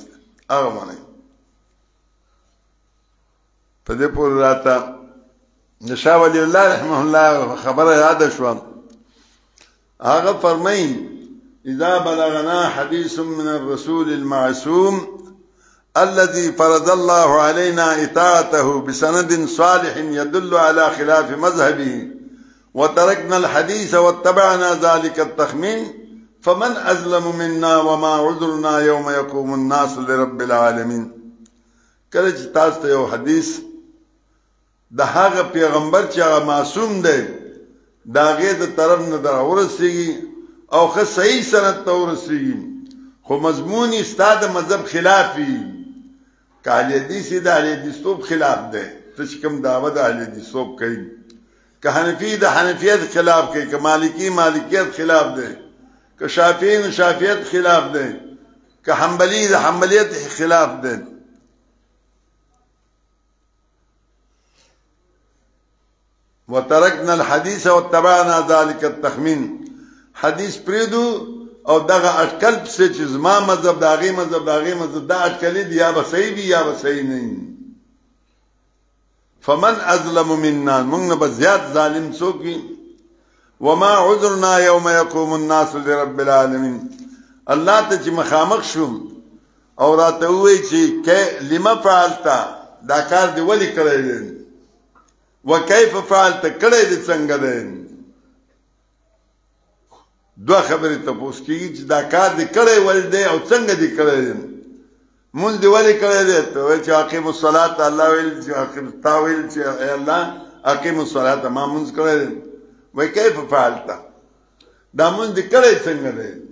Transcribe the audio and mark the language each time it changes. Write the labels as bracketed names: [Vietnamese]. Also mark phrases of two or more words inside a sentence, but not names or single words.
[Pashto] هغه منئ په دې پورې راته د شاه ولی الله [Arabic] رحمه الله [Pashto] خبره یاد شوه هغه فرمایي [Arabic] اذا بلغنا حديث من الرسول المعصوم الذي فرض الله علينا اطاعته بسند صالح يدل على خلاف مذهبه وتركنا الحديث واتبعنا ذلك التخمين فمن أظلم منا وما عذرنا يوم يقوم الناس لرب العالمين. [Pashto] کله چې تاسو ته یو حدیث د هغه پیغمبر چې هغه معصوم دی د هغې د طرف نه راورسېږي او ښه صحیح سند ته ورسېږي خو مضمون یې ستا د مذهب خلاف وي که اهل حدیث یې د اهل حدیثتوب خلاف دی ته چې کوم دعوه د اهل حدیثتوب کوي که حنفي د حنفیت خلاف کوي که مالکي مالکیت خلاف دی که شافعي د شافعیت خلاف دی که حنبلي د حنبلیت خلاف دی [Arabic] وترکنا الحديث واتبعنا ذلك التخمين [Pashto] حدیث پریدو او دغه اٹکل پسې چې زما مذهب د هغې مذهب د هغې مذهب دا اٹکلې دي یا به صحیح وي یا به صحیح نه وي [Arabic] فمن اظلم منا [Pashto] موږ نه به زیات ظالم څوک وي [Arabic] وما عذرنا يوم يقوم الناس لرب العالمين [Pashto] الله ته چې مخامخ شوم او راته ووایي چې [Arabic] لما فعلتا [Pashto] دا کار دې ولې کړی دی [Arabic] وکیف فعلت [Pashto] کړی دې څنګه دی دوه خبرې تپوس کېږي چې دا کار دې کړی ولې دی او څنګه دې کړی دی مونځ دې ولې کړی دی ته وایي چې [Arabic] اقیم الصلاة [Pashto] الله ویل چې تا ویل چې [Arabic] ای الله اقیم الصلاة [Pashto] ما مونځ کړی دی وایي [Arabic] کیف فعلت [Pashto] دا مونځ دې کړی څنګه دی